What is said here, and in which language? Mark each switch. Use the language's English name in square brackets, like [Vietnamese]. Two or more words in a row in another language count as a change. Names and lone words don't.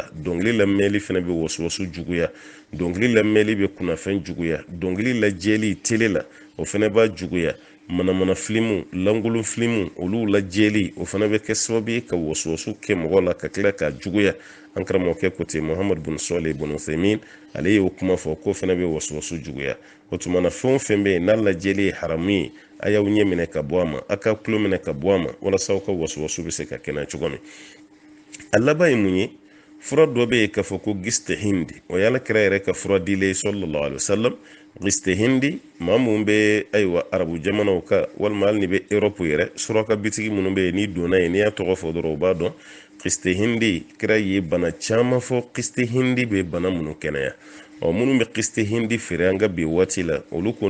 [Bambara] dɔnkili lamɛnli fana bɛ wɔsɔwɔsu juguya dɔnkili lamɛnli bɛ kunnafɛn juguya dɔnkili lajɛli tele la o fana b'a juguya manamana filimu langolon filimu olu lajɛli o fana bɛ kɛ sababu ye ka wɔsɔwɔsu kɛ mɔgɔ la ka tila k'a juguya an karamɔgɔkɛ ko ten Muhamad bin Salih bin Uthaymin ale y'o kuma fɔ ko fana bɛ wɔsɔwɔsu juguya o tuma na fɛn o fɛn bɛ yen n'a lajɛli ye haramu ye a y'aw ɲɛ minɛ ka bɔ a ma a ka tulo minɛ ka bɔ a ma walasa aw ka wɔsɔwɔsu bɛ se ka kɛnɛ cogo min a laban ye mun ye fura dɔ bɛ yen k'a fɔ ko giste hindi o y'ala kira yɛrɛ ka fura dilen [Arabic] صلى الله عليه وسلم [Bambara] giste hindi maa mun bɛ ayiwa arabu jamanaw ka walima hali ni bɛ Europe yɛrɛ suraka bitigi minnu bɛ yen n'i donna yen n'i y'a tɔgɔ fɔ dɔrɔn o b'a dɔn giste hindi kira ye bana caman fɔ giste hindi bɛ bana minnu kɛnɛya minnu bɛ giste hindi feere an ka bi waati la olu ko